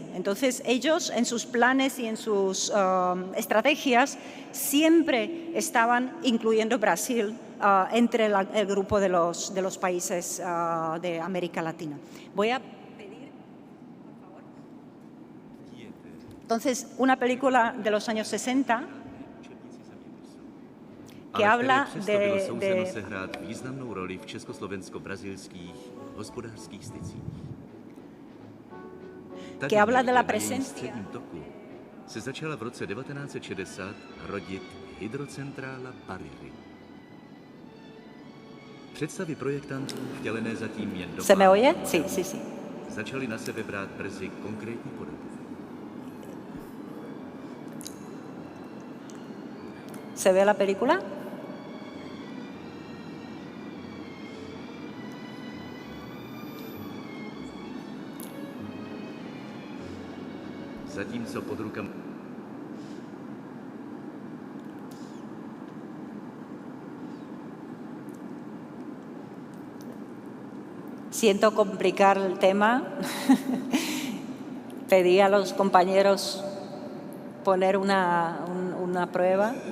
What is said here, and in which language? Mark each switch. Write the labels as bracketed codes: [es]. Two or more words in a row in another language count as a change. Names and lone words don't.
[es] Entonces, ellos en sus planes y en sus estrategias siempre estaban incluyendo Brasil entre el grupo de los países de América Latina. Voy a pedir, por favor. Entonces, una película de los años 60 que habla de [cs] sehrát významnou roli v československo-brazilských hospodářských stycích. [es] Que habla de la presencia. [cs] Toku se začala v roce 1960 rodit hydrocentrála Bareilly. Představy projektantů, vtělené zatím jen do [es] ¿Se me oye? Sí, sí, sí. [cs] začaly na sebe brát brzy konkrétní podobu. [es] ¿Se ve la película? [cs] Zatímco pod rukama [es] Siento complicar el tema. Pedí a los compañeros poner una prueba.